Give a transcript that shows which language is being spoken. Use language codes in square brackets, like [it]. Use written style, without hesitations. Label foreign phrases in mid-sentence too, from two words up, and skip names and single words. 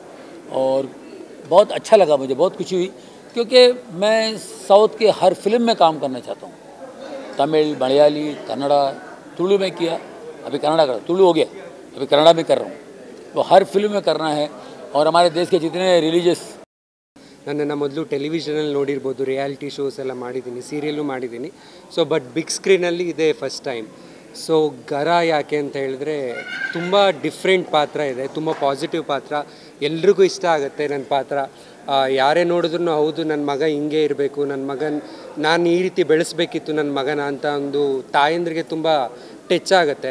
[hi] और बहुत अच्छा लगा, मुझे बहुत खुशी हुई, क्योंकि मैं साउथ के हर फिल्म में काम करना चाहता हूँ. तमिल, मलयाली, कन्नड़ा, तुलु में किया, अभी कन्नड़ा कर, तुलु हो गया, अभी कन्नड़ा में कर रहा हूँ. तो हर फिल्म में करना है. और हमारे देश के जितने रिलीजियस, [kn] ನನ್ನನ್ನು ಮೊದಲು ಟೆಲಿವಿಷನಲ್ಲಿ ನೋಡಿರ್ಬೋದು, [en] reality shows [kn] ಎಲ್ಲ ಮಾಡಿದ್ದೀನಿ, ಸೀರಿಯಲ್ಲು ಮಾಡಿದ್ದೀನಿ. [en] so but big [kn] ಸ್ಕ್ರೀನಲ್ಲಿ ಇದೇ [en] first time. [kn] ಸೊ ಗರ ಯಾಕೆ ಅಂತ ಹೇಳಿದ್ರೆ ತುಂಬ ಡಿಫ್ರೆಂಟ್ ಪಾತ್ರ ಇದೆ, ತುಂಬ ಪಾಸಿಟಿವ್ ಪಾತ್ರ, ಎಲ್ರಿಗೂ ಇಷ್ಟ ಆಗುತ್ತೆ ನನ್ನ ಪಾತ್ರ. ಯಾರೇ ನೋಡಿದ್ರು ಹೌದು ನನ್ನ ಮಗ ಹಿಂಗೆ ಇರಬೇಕು, ನಾನು ಈ ರೀತಿ ಬೆಳೆಸಬೇಕಿತ್ತು ನನ್ನ ಮಗನ ಅಂತ ಒಂದು ತಾಯಂದ್ರಿಗೆ ತುಂಬ ಟಚ್ ಆಗುತ್ತೆ.